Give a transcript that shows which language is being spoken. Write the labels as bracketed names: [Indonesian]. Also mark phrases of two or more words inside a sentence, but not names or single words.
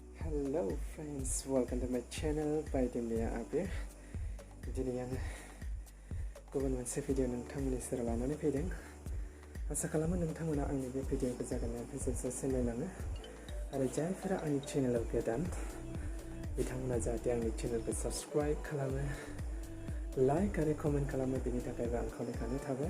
[English] Hello friends, welcome to my channel by Dimlia Abir. [Bodo] दिनि आं गुबुन मोनसे भिडिअ नोंथांमोननि सेराव लानानै फैदों। आसा खालामो नोंथांमोना आंनि बे भिडिअखौ जागायनायनिफ्राय जोबजासिम नायलाङो आरो जायफोरा आंनि चेनेलाव गोदान बिथांमोना जाहाथे आंनि चेनेलखौ साबस्क्राइब खालामो, लाइक आरो कमेन्ट खालामो, बेनि थाखायबो आं खावलायखानाय थाबाय।